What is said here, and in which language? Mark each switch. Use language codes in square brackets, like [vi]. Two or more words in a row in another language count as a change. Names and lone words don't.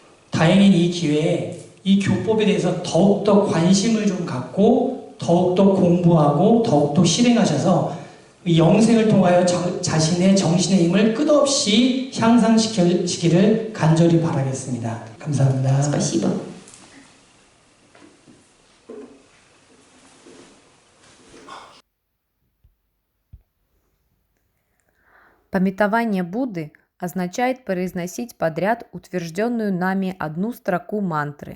[ko] 다행히 이 기회에 이 교법에 대해서 더욱더 관심을 좀 갖고 더욱더 공부하고 더욱더 실행하셔서 영생을 통하여 자신의 정신의 힘을 끝없이 향상시키기를 간절히 바라겠습니다. 감사합니다. [ru] Спасибо. Памятование Будды означает произносить подряд утвержденную нами одну строку мантры.